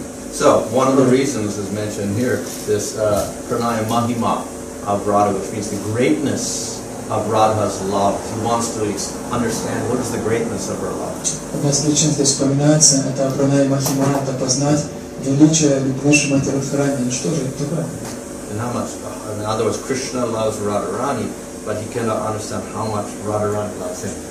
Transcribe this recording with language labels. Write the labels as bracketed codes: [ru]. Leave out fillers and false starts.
[en] So one of the reasons is mentioned here, this Pranaya Mahima of Radha, which means the greatness of Radha's love. He wants to understand what is the greatness of her love. [ru] Одна из причин здесь упоминается, это Пранaya Махима, это познать величие любви Шримати Радхарани. Что же это такое? [en] And how much, in other words, Krishna loves Radharani, but he cannot understand how much Radharani loves him.